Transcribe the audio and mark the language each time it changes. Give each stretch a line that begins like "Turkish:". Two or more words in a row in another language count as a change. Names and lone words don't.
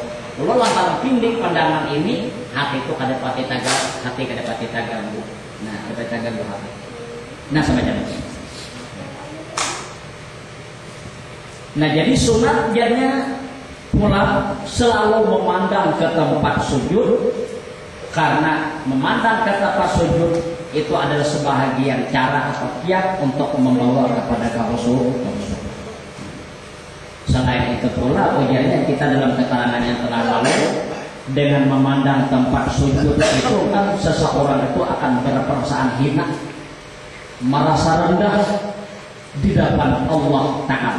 Banjar: Lalu lantaran pinding pandangan ini, hati itu kada pati terganggu. Nah, kada terganggu hati.
Indonesian: Nah, semacam itu. Nah jadi sunat jadinya pula selalu memandang ke tempat sujud, karena memandang ke tempat sujud itu adalah sebahagian cara atau kiat untuk membawa kepada khusyuk. Selain itu pula ujarnya kita dalam keterangan yang telah lalu, dengan memandang tempat sujud itu kan seseorang itu akan berperasaan hina, merasa rendah di depan Allah Ta'ala.